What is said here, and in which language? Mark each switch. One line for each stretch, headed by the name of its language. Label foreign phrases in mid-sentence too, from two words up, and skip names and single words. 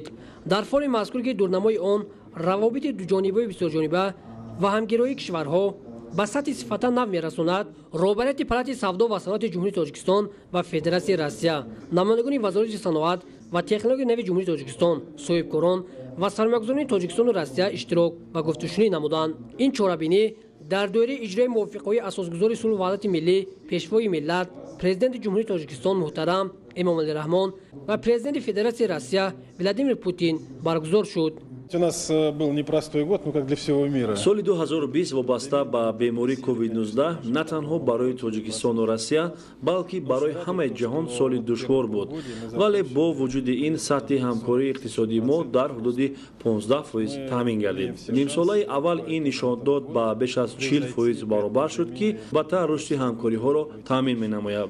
Tajik: дар форуми мазкур ки дурнамои он равобити дуҷонибаи бисёрҷониба ва ҳамгироии кишварҳо ба сатҳи сифата нав мерасонад, роҳбарияти палати савдо ва саноати ҷумҳурии Тоҷикистон ва Федератсияи Россия, намояндагони вазорати саноат ва технологияи нави ҷумҳурии Тоҷикистон, соҳибкорон ва сармоягузорони Тоҷикистону Россия иштирок ва гуфтушунӣ намуданд. ин чорабинӣ дар доираи иҷрои мувофиқҳои асосгузори сулҳу ваҳдати миллӣ, пешвои миллат, президенти ҷумҳурии Тоҷикистон муҳтарам Эмомалӣ Раҳмон ва президенти Федератсияи Россия Владимир Путин баргузор шуд.
Russian: У нас был непростой год, как для всего мира.
Tajik: Соли 2020 вобаста ба бемории COVID-19 на танҳо барои Тоҷикистону Россия, балки барои ҳамаи ҷаҳон соли душвор буд. Вале бо вуҷуди ин сатҳи ҳамкории иқтисодии мо дар ҳудуди 15% таъмин гардид. Нимсолаи аввал ин нишон дод ба беш аз 40% баробар шуд, ки баъдтар рушди ҳамкориҳоро таъмин менамояд.